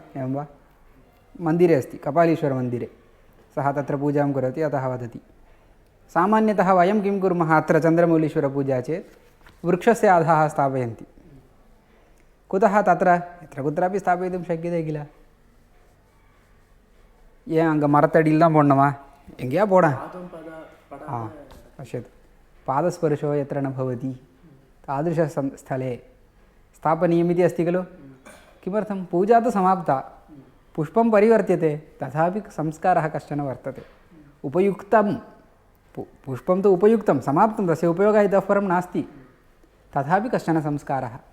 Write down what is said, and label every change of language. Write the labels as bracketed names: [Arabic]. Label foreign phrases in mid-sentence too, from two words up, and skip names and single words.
[Sanskrit] एवं वा? मन्दिरे अस्ति, कपालीश्वरमन्दिरे सः तत्र पूजां करोति, अतः वदति। सामान्यतः वयं किं कुर्मः? अत्र चन्द्रमौळीश्वरपूजा चेत् वृक्षस्य अधः स्थापयन्ति। कुतः? तत्र यत्र कुत्रापि स्थापयितुं शक्यते किल? [Tamil] ஏன் அங்கே மரத்தடியில் தான் போடணுமா? எங்கேயா போட [Sanskrit] पश्यतु, पादस्पर्शो यत्र न भवति तादृशस्थले स्थापनीयमिति अस्ति खलु? किमर्थं? पूजा तु समाप्ता, पुष्पं परिवर्त्यते, तथापि संस्कारः कश्चन वर्तते। उपयुक्तं पुष्पं तु उपयुक्तं, समाप्तं, तस्य उपयोगः इतः परं नास्ति, तथापि कश्चन संस्कारः।